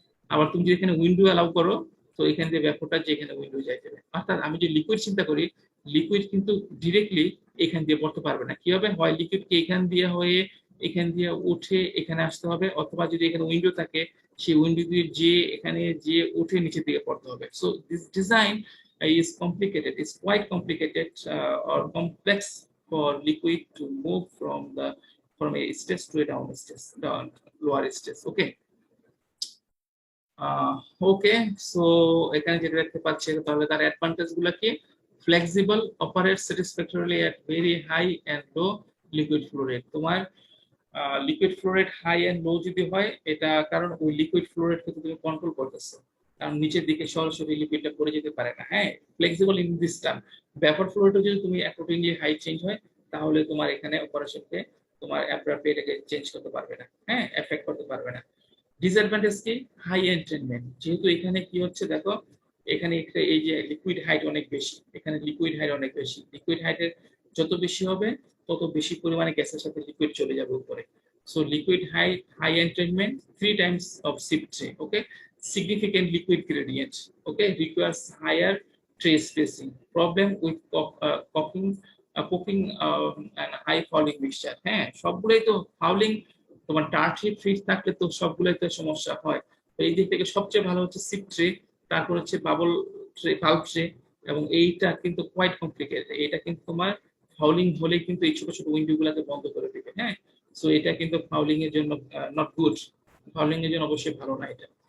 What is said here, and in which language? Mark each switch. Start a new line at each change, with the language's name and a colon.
Bangla: আবার তুমি যদি এখানে উইন্ডো অ্যালাউ করো, তো এখান দিয়ে ব্যাপারটা যে এখানে উইন্ডো যাই যাবে। অর্থাৎ আমি যে লিকুইড চিন্তা করি, লিকুইড কিন্তু ডিরেক্টলি এখান দিয়ে পড়তে পারবে না। কি হবে? হয় লিকুইডকে এখান দিয়ে হয়ে এখান দিয়ে উঠে এখানে আসতে হবে, অথবা যদি এখানে উইন্ডো থাকে, সেই উইন্ডো দিয়ে যে এখানে যে উঠে নিচের দিকে পড়তে হবে।
English: So this design is complicated, is quite complicated or complex for liquid to move from a stage to a down stage, down lower stage.
Bangla: Okay, okay, so এখানে যেটা দেখতে পাচ্ছি, তাহলে তার অ্যাডভান্টেজ গুলো কি?
English: Flexible, operate satisfactorily at very high and low liquid flow rate.
Bangla: তোমার liquid flow rate high end লো যদি হয়, এটা কারণ ওই লিকুইড ফ্লো রেট কিন্তু তুমি কন্ট্রোল করতেছো, কারণ নিচের দিকে সরাসরি লিকুইডটা পড়ে যেতে পারে না। হ্যাঁ,
English: flexible in this term,
Bangla: ব্যাপার ফ্লো রেটও যদি তুমি অ্যাকর্ডিংলি হাই চেঞ্জ হয়, তাহলে তোমার এখানে অপারেশনকে তোমার অ্যাপ্রোপ্রিয়েট এটাকে চেঞ্জ করতে পারবে না, হ্যাঁ, এফেক্ট করতে পারবে না। ডিসঅ্যাডভান্টেজ কি? হাই এন্ট্রেনমেন্ট, যেহেতু এখানে কি হচ্ছে দেখো, এখানে এই যে লিকুইড হাইট অনেক বেশি, এখানে লিকুইড হাইট অনেক বেশি, লিকুইড হাইটের যত বেশি হবে, তত বেশি পরিমাণে গ্যাসের সাথে লিকুইড চলে যাবে উপরে।
English: So liquid height, high entrainment, 3 times of sip tray. Okay, significant liquid gradient. Okay, requires higher tray spacing. Problem with popping and high fouling mixture.
Bangla: হ্যাঁ, সবগুলোই তো ফাউলিং, তোমার টার্ট্রি ফ্রিজ থাকলে তো সবগুলোতে সমস্যা হয়। তো এই দিক থেকে সবচেয়ে ভালো হচ্ছে সিপ ট্রে, তারপর হচ্ছে বাবল ট্রে, ভালভ ট্রে, এবং এইটা কিন্তু কোয়াইট কমপ্লিকেটেড। এটা কিন্তু তোমার ফাউলিং হলে কিন্তু এই ছোট ছোট উইন্ডো গুলাকে বন্ধ করে দিবে। হ্যাঁ, সো এটা কিন্তু ফাউলিং এর জন্য
English: not good,
Bangla: ফাউলিং এর জন্য অবশ্যই ভালো না এটা।